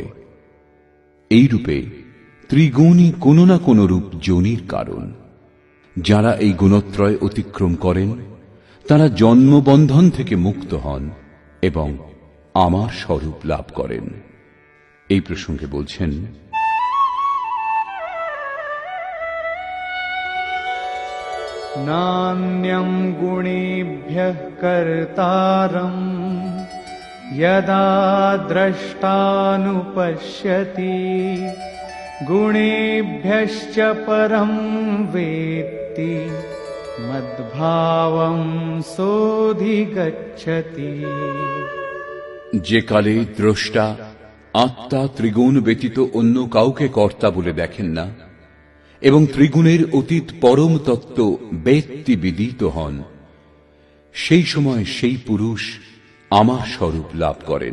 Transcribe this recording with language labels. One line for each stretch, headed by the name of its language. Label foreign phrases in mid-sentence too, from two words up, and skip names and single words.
Bangla: এই রূপে ত্রিগুণই কোনো না কোনো রূপ যোনির কারণ। যারা এই গুণত্রয় অতিক্রম করেন তারা জন্মবন্ধন থেকে মুক্ত হন এবং আমার স্বরূপ লাভ করেন। এই প্রসঙ্গে বলছেন,
Sanskrit: नान्यं गुणेभ्यः कर्तारम् यदा द्रष्टानुपश्यति गुणेभ्यश्च परं वेत्ति मद्भावं सोऽधिगच्छति।
Bangla: যে কালে দ্রষ্টা আত্মা ত্রিগুণ ব্যতীত অন্য কাউকে কর্তা বলে দেখেন না এবং ত্রিগুণের অতীত পরম তত্ত্ব ব্যক্তি বিদিত হন, সেই সময় সেই পুরুষ আমার স্বরূপ লাভ করেন।